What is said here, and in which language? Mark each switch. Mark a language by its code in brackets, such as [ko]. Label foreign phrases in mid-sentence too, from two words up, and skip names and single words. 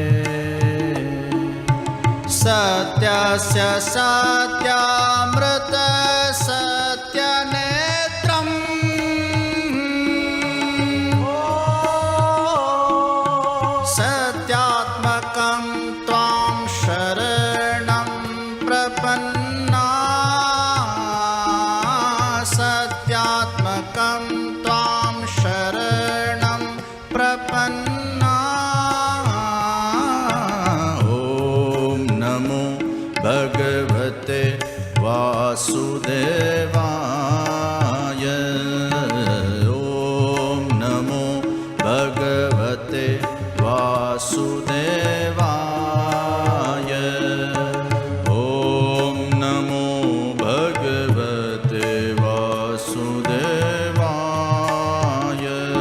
[sa] सत्यस्य सत्यामृत सत्यनेत्रम् सत्यात्मकं त्वां शरणं प्रपन्ना सत्यात्मकं त्वां शरणं प्रपन्ना। ॐ नमो भगवते વાસુદેવાય. ओम नमो भगवते वासुदेवाय. ओम नमो भगवते वासुदेवाय.